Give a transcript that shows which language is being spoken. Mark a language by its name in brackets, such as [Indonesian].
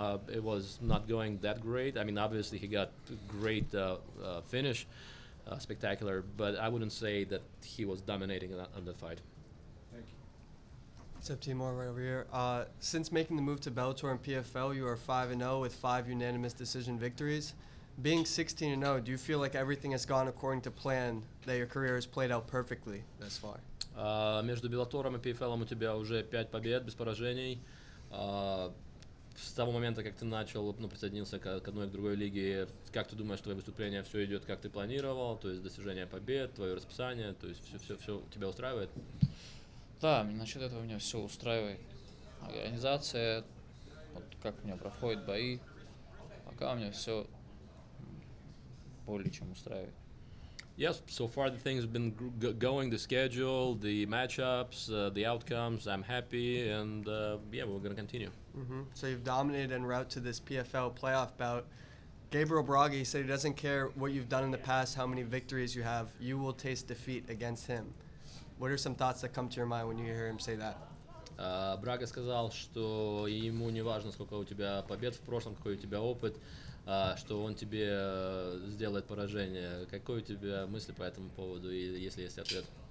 [English] It was not going that great. I mean, obviously he got a great finish, spectacular, but I wouldn't say that he was dominating on that fight. Thank you. What's up, Timur? Right over here. Since making the move to Bellator and PFL, you are 5-0 with 5 unanimous decision victories. Being 16-0, do you feel like everything has gone according to plan, that your career has played out perfectly thus far? [Russian] Между Беллатором и PFL у тебя уже 5 побед без поражений. С того момента, как ты начал, присоединился к одной и к другой лиге, как ты думаешь, твое выступление все идет, как ты планировал, то есть достижение побед, твое расписание, то есть все тебя устраивает? Да, насчет этого меня все устраивает. Организация, вот как у меня проходят бои, пока у меня все более чем устраивает. [English] Yes, so far the things have been going, the schedule, the matchups, the outcomes. I'm happy, and yeah, we're going to continue. So you've dominated en route to this PFL playoff bout. Gabriel Braga, he said he doesn't care what you've done in the past, how many victories you have, you will taste defeat against him. What are some thoughts that come to your mind when you hear him say that? [Russian] Брага сказал, что ему не важно, сколько у тебя побед в прошлом, какой у тебя опыт, что он тебе сделает поражение. Какой у тебя мысли по этому поводу, если есть ответ?